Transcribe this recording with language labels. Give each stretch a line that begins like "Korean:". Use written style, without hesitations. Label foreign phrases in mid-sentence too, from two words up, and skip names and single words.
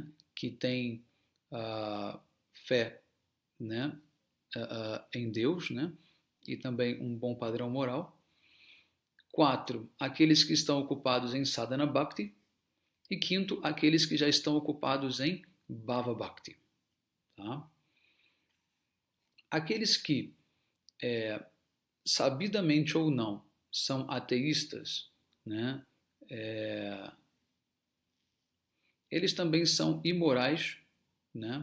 Portuguese: Que têm fé, né? Em Deus, né? E também um bom padrão moral. 4, aqueles que estão ocupados em
Sanskrit: sadhana bhakti.
Portuguese: E quinto, aqueles que já estão ocupados em
Sanskrit: bhava bhakti.
Portuguese: Tá? Aqueles que, sabidamente ou não, são ateístas, né? Eles também são imorais, né?